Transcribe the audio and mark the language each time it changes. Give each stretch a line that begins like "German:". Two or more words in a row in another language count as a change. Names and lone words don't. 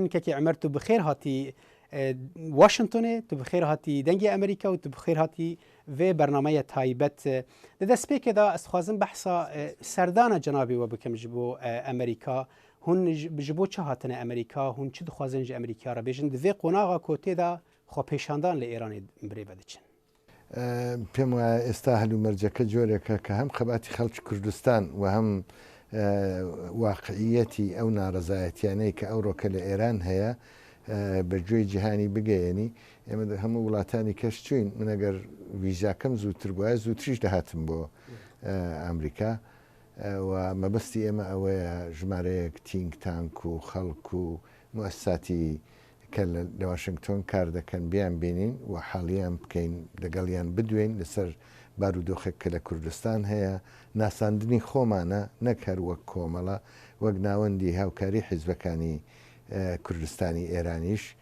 Kurdish: Kekê Umer tu bi xêr hatî Washingtonê, tu bi xêr hatî dengê Amerîka û tu bi xêr hatî vê bernameya taybet. Di destpêkê de ez dixwazim behsa serdana cenabê we bikim ji bo Amerîka. Hûn ji bo çi hatine Amerîka, hûn çi dixwazin ji Amerîka re bêjin di vê qonaxa ku tê de xwepêşandan li Îranê birêve diçin.
Central Kurdish: پێم وایە ئێستا هەلومەرجەکە جۆرێکە کە هەم خەباتی خەڵکی کوردستان و هەم واقعیەتی ئەو ناڕەزایەتیانەی کە ئەوڕۆکە لە ئێران هەیە بەگوێی جیهانی بگەیەنی. ئێمە هەموو وڵاتانی کەش چوین، من ئەگەر ویزاکەم زووتر بووە زووتریش دەهاتم بۆ ئەمریکا و مەبەستی ئێمە ئەوەیە ژمارەیەک
English: think tank
Central Kurdish: و خەڵک و موەسساتی کە لە واشنگتۆن کار دەکەن بیان بینین و حاڵیان بکەین لەگەڵیان بدوێن لەسەر بارودۆخێک کە لە کوردستان هەیە، ناساندنی خۆمانە نەک هەر وەک کۆمەڵە وەک ناوەندی هاوکاری حیزبەکانی کوردستانی ئێرانیش.